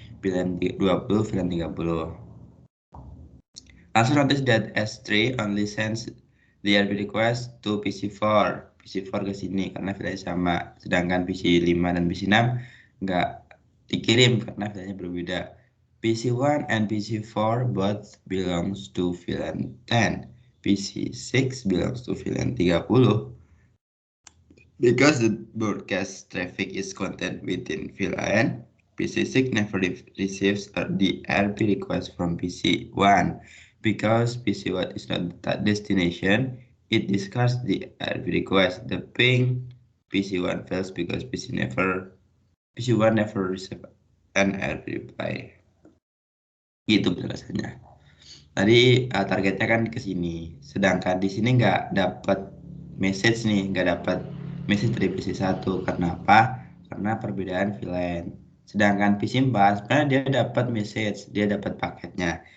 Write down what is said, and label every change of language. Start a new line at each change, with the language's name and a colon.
English: VLAN 20, VLAN 30. Also notice that S3 only sends the RP request to PC4.
Indonesian: PC4 ke sini karena VLAN sama. Sedangkan PC5 dan PC6 nggak dikirim karena VLAN-nya berbeda.
English: PC1 and PC4 both belongs to VLAN 10. PC6 belongs to VLAN 30. Because the broadcast traffic is contained within VLAN, PC6 never receives the RP request from PC1. Because PC1 is not the destination, it discards the RP request. The ping PC1 fails because PC1 never receives an RP reply.
Indonesian: Gitu penjelasannya. Tadi targetnya kan ke sini, sedangkan di sini nggak dapat message nih, nggak dapat message dari PC 1. Karena apa? Karena perbedaan VLAN. Sedangkan PC 4 sebenarnya dia dapat message, dia dapat paketnya.